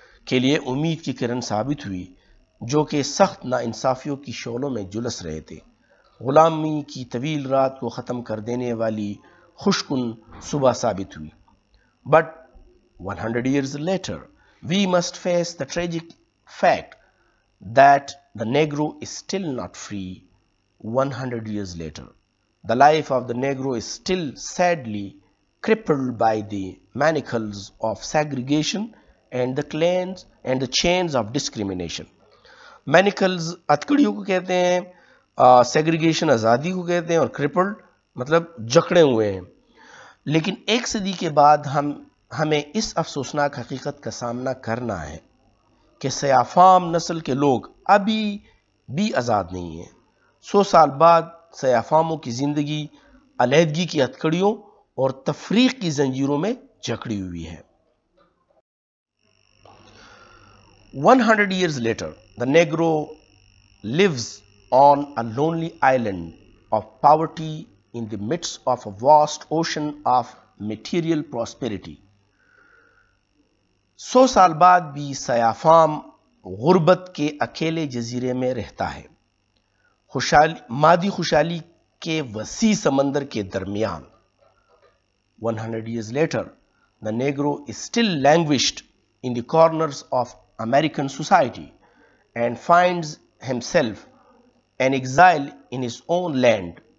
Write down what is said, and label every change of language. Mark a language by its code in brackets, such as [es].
[ur] کے لیے امید کی کرن ثابت ہوئی جو کہ سخت ناانصافیوں کی شعلوں میں جلس رہے تھے، غلامی کی طویل رات کو ختم کر دینے والی خوشکن صبح ثابت ہوئی. [en] But 100 years later, we must face the tragic fact that the Negro is still not free. 100 years later, the life of the Negro is still sadly crippled by the manacles of segregation and the chains of discrimination. [ur] Manacles اتکڑیوں کو کہتے ہیں، segregation آزادی کو کہتے ہیں، اور crippled مطلب جکڑے ہوئے ہیں. لیکن ایک صدی کے بعد ہمیں اس افسوسناک حقیقت کا سامنا کرنا ہے کہ سیاہ فام نسل کے لوگ ابھی بھی آزاد نہیں ہیں. 100 سال بعد سیاہ فاموں کی زندگی علیحدگی کی ہتھکڑیوں اور تفریق کی زنجیروں میں جکڑی ہوئی ہے. [en] 100 years later, the Negro lives on a lonely island of poverty in the midst of a vast ocean of material prosperity. [ur] 100 سال بعد بھی سیاہ فام غربت کے اکیلے جزیرے میں رہتا ہے، مادی خوشحالی کے وسیع سمندر کے درمیان. [en] 100 years later, the Negro is still languished in the corners of American society and finds himself an exile in his own land.